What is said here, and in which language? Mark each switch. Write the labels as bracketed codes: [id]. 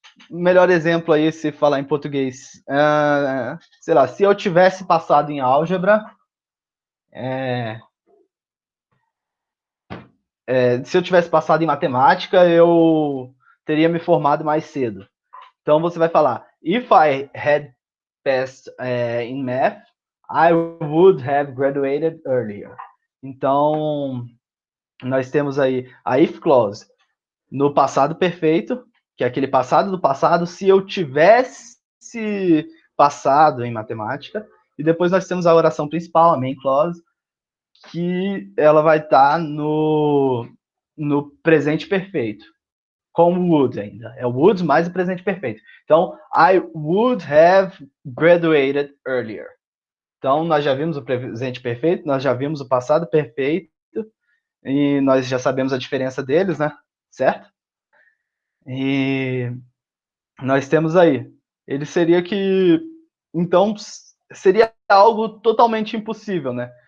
[pt] Melhor exemplo aí, se falar em português, sei lá, se eu tivesse passado em álgebra, se eu tivesse passado em matemática, eu teria me formado mais cedo. Então você vai falar, [en] if I had passed in math, I would have graduated earlier. [pt] Então, nós temos aí a if clause no passado perfeito, que é aquele passado do passado, se eu tivesse passado em matemática, e depois nós temos a oração principal, a main clause, que ela vai estar no presente perfeito, com o would ainda. É o would mais o presente perfeito. [en] Então, I would have graduated earlier. [pt] Então, nós já vimos o presente perfeito, nós já vimos o passado perfeito, e nós já sabemos a diferença deles, né? Certo? E nós temos aí. Ele seria que. Então, seria algo totalmente impossível, né?